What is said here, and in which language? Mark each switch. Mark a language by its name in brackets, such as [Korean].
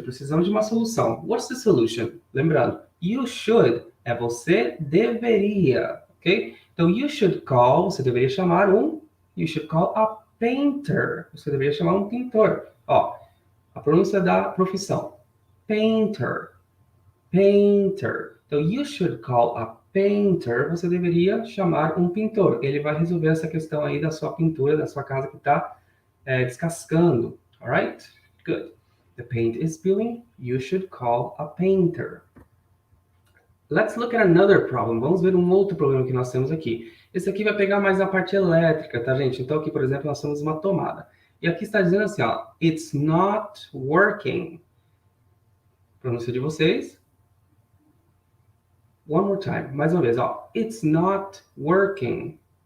[Portuguese] Precisamos de uma solução. [English] What's the solution? [Portuguese] Lembrando, [English] you should [Portuguese] é você deveria, ok? Então, [English] you should call, [Portuguese] você deveria chamar [English] you should call a painter. [Portuguese] Você deveria chamar um pintor. Ó, a pronúncia da profissão. [English] Painter. Painter. [Portuguese] Então, [English] you should call a painter. [Portuguese] Você deveria chamar um pintor. Ele vai resolver essa questão aí da sua pintura, da sua casa que está descascando. [English] Alright? Good. The paint is peeling. You should call a painter. Let's look at another problem. [Portuguese] Vamos ver um outro problema que nós temos aqui. Esse aqui vai pegar mais a parte elétrica, tá, gente? Então, aqui, por exemplo, nós temos uma tomada. E aqui está dizendo assim, ó. [English] It's not working. [Portuguese] Pronúncia de vocês. [English] One more time. [Portuguese] Mais uma vez, ó. [English] It's not working.